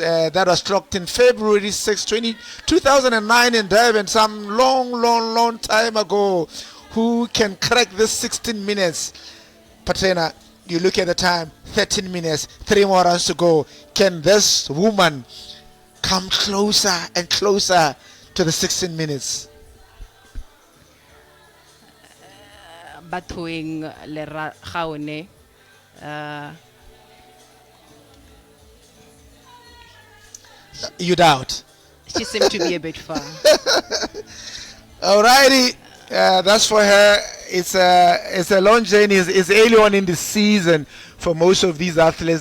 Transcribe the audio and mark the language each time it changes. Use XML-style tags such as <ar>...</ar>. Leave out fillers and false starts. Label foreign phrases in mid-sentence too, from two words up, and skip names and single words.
<en>That was clocked in February 6, 2009 in Durban, some long time ago. Who can crack this 16 minutes? Patrina, you look at the time, 13 minutes, 3 more runs to go. Can this woman come closer and closer to the 16 minutes? Batwing le Gaone. You doubt? She seemed to be a bit far. Alrighty, that's for her. It's a long journey. It's early on in the season for most of these athletes.</en>